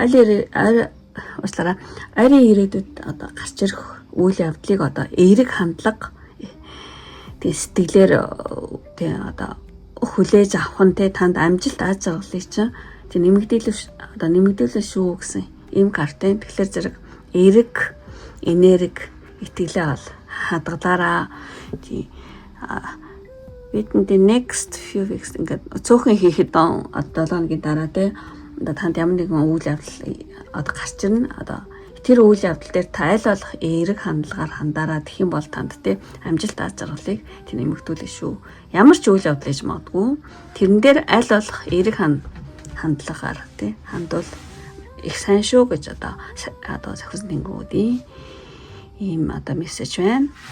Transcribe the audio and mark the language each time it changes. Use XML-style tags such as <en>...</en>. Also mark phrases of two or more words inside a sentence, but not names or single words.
<mn>Ойрын ирээдүйд одоо гарч ирэх үйл явдлыг одоо эерэг хандлага тий сэтгэлээр тий одоо хүлээж авах нь тий танд амжилт аз жаргалыг чинь тий нэмэгдүүлэх шүү гэсэн ийм карт. Тэгэхээр зэрэг эерэг энерги итгэлээ бол хадгалаараа тий бидний</mn> <en>next few weeks</en> <mn>ингээд цөөхөн хийхэд одоо 7 хоногийн дараа тий одоо танд ямар нэгэн үйл явдал одоо гарч ирнэ одоо тэр үйл явдал дээр та аль болох эерэг хандлагаар хандаараа тэгэх юм бол танд те амжилт аз жаргалыг тэр нэмэгдүүлнэ шүү. Ямар ч үйл явдал иж магадгүй тэрэн дээр аль болох эерэг хандлагаар те хандвал их сайн шүү гэж одоо зохион тэнгүүдийн ийм одоо мессеж байна.</mn>